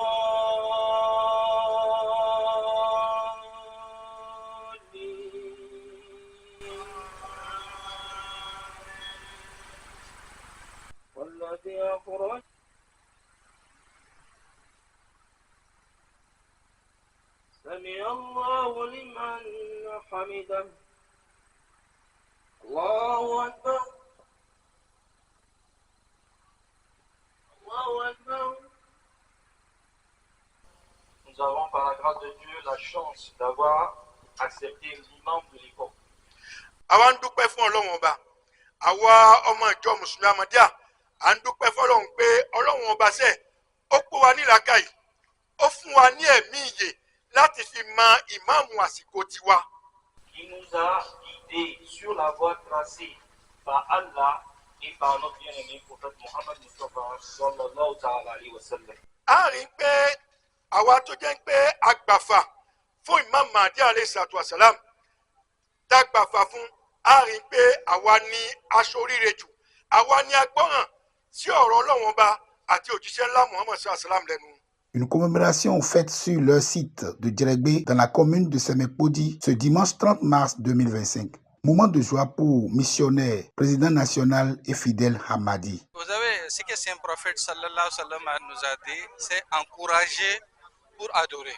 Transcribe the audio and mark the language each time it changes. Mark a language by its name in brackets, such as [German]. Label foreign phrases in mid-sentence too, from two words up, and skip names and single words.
[Arabic] الضالين والذي أخرج سمع الله لمن حمده الله أكبر [French] Nous avons par la grâce de Dieu la chance d'avoir accepté l'imam de l'époque. [Yoruba] àwa ń dúpẹ́ fún ọlọ́run ọba àwa ọmọ ìjọ mùsùlùmí Ahmadiyya à ń dúpẹ́ fọlọ́run pé ọlọ́run ọba ṣe ó pé wa ní làákàyè ó fún wa ní ẹ̀mí ìyè láti fi mọ ìmáàmù àsìkò tiwa. [French] Qui nous a guidés sur la voie tracée par Allah et par notre bien-aimé prophète Mohammed Mustafa [Arabic] صلى الله عليه وسلم. [Yoruba] a rí i pé àwa tó jẹ́ pé agbàfà fún Imam Mahdi [Arabic] عليه الصلاة والسلام [Yoruba] dágbàfà fún a rí i pé àwa ní aṣọ oríire jù àwa ní agbọ́ràn sí ọ̀rọ̀ ọlọ́run ọba àti òjíṣẹ́ ńlá Muhammad [Arabic] صلى الله عليه وسلم [Yoruba] lẹ́nu. [French] Une commémoration faite sur leur site de Djeregbé dans la commune de Semekpodi ce dimanche 30 mars 2025. Moment de joie pour missionnaires, président national et fidèle Hamadi. Vous savez, ce que Saint Prophète [Arabic] صلى الله عليه وسلم [French] nous a dit, c'est encourager pour adorer.